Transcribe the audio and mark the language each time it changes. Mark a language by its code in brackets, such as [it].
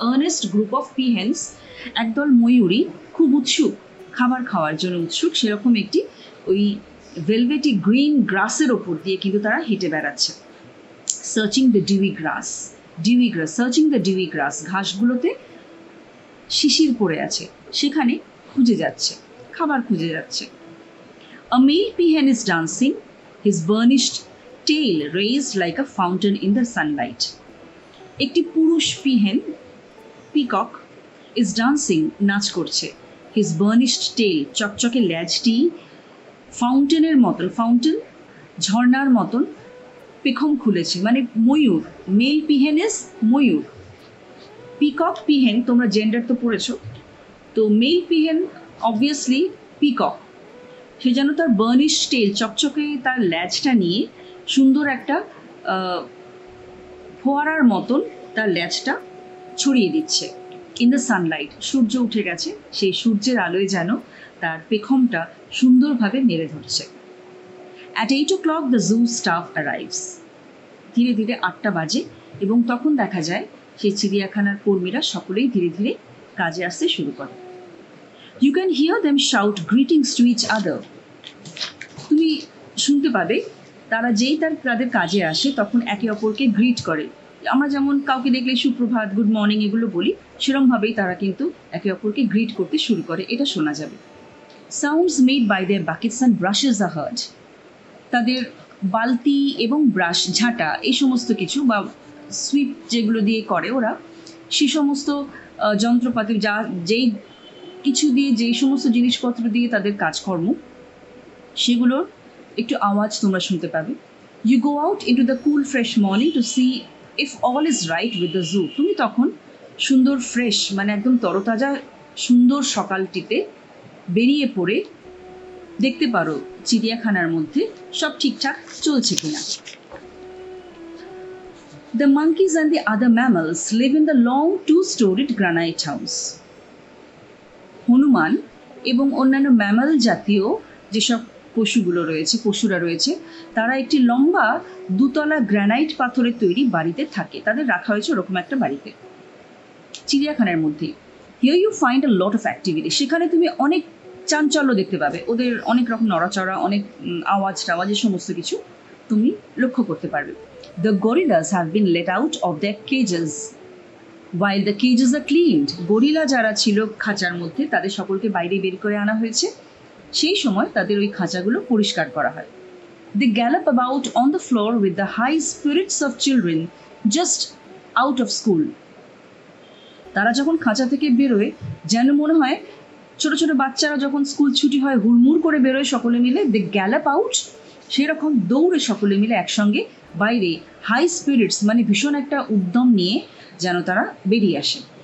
[en] earnest group of peahens, [bn] একদল ময়ূরী খুব উৎসুক, খাবার খাওয়ার জন্য উৎসুক, সেরকম একটি ওই ভেলভেটি গ্রিন গ্রাসের ওপর দিয়ে কিন্তু তারা হেঁটে বেড়াচ্ছে। [en] searching the dewy grass, [bn] searching the dewy গ্রাস, ঘাসগুলোতে শিশির পড়ে আছে, সেখানে খুঁজে যাচ্ছে, খাবার খুঁজে যাচ্ছে। [en] A male peahen is dancing, his burnished tail raised like a fountain in the sunlight। [bn] একটি পুরুষ পিহেন, পিকক, [en] is dancing, [bn] নাচ করছে। his burnished tail, চকচকে ল্যাজটি ফাউন্টেনের মতন, ফাউন্টেন ঝর্ণার মতন পেখম খুলেছে, মানে ময়ূর। Mail peahen is Mayur, peacock peahen, তোমরা জেন্ডার তো পড়েছো, তো [en] Male peahen obviously peacock. [bn] সে যেন তার বার্নিশ টেল, চকচকে তার ল্যাজটা নিয়ে সুন্দর একটা ফোয়ারার মতন তার ল্যাজটা ছড়িয়ে দিচ্ছে [en] In the sunlight. [bn] সূর্য উঠে গেছে, সেই সূর্যের আলোয় যেন তার পেখমটা সুন্দরভাবে মেরে ধরছে। [en] At 8 o'clock the zoo staff arrives. [bn] ধীরে ধীরে 8টা বাজে এবং তখন দেখা যায় সেই চিড়িয়াখানার কর্মীরা সকলেই ধীরে ধীরে কাজে আসতে শুরু করে। [en] You can hear them shout greetings to each other। [bn] তুমি শুনতে পাবে তারা যেই তাদের কাজে আসে তখন একে অপরকে গ্রিট করে। আমরা যেমন কাউকে দেখলে সুপ্রভাত, গুড মর্নিং এগুলো বলি, সেরকমভাবেই তারা কিন্তু একে অপরকে গ্রিট করতে শুরু করে, এটা শোনা যাবে। [en] Sounds made by their buckets and brushes are heard. [bn] তাদের বালতি এবং ব্রাশ, ঝাঁটা, এই সমস্ত কিছু বা সুইপ যেগুলো দিয়ে করে ওরা, সেই সমস্ত যন্ত্রপাতি যেই কিছু দিয়ে যেই সমস্ত জিনিসপত্র দিয়ে তাদের কাজকর্ম, সেগুলোর একটু আওয়াজ তোমরা শুনতে পাবে। [en] You go out into the cool fresh morning to see if all is right with the zoo. [bn] তুমি তখন সুন্দর ফ্রেশ মানে একদম তরতাজা সুন্দর সকালটিতে বেরিয়ে পড়ে দেখতে পারো চিড়িয়াখানার মধ্যে সব ঠিকঠাক চলছে কিনা। [en] The monkeys and the other mammals live in the long two-storied granite house. [bn] Hanuman এবং অন্যান্য ম্যামাল জাতীয় যেসব পশুরা রয়েছে তারা একটি লম্বা দুতলা গ্রানাইট পাথরের তৈরি বাড়িতে থাকে। তাদের রাখা হয়েছে ওরকম একটা বাড়িতে চিড়িয়াখানার মধ্যে। [en] Here you find a lot of activity. [bn] সেখানে তুমি অনেক চাঞ্চল্য দেখতে পাবে, ওদের অনেক রকম নড়াচড়া, অনেক আওয়াজ সমস্ত কিছু তুমি লক্ষ্য করতে পারবে। [en] The gorillas have been let out of their cages while the cages are cleaned. [bn] Gorilla যারা ছিল খাঁচার মধ্যে তাদের সকলকে বাইরে বের করে আনা হয়েছে, সেই সময় তাদের ওই খাঁচাগুলো পরিষ্কার করা হয়। [en] They gallop about on the floor with the high spirits of children just out of school. [bn] তারা যখন খাঁচা থেকে বেরোয় যেন মনে হয় ছোট ছোট বাচ্চারা যখন স্কুল ছুটি হয় হুড়মুড় করে বেরোয় সকলে মিলে, [en] they gallop out, [bn] সেরকম দৌড়ে সকলে মিলে একসঙ্গে বাইরে হাই স্পিরিটস মানে ভীষণ একটা উদ্যম নিয়ে যেন তারা বেরিয়ে আসে।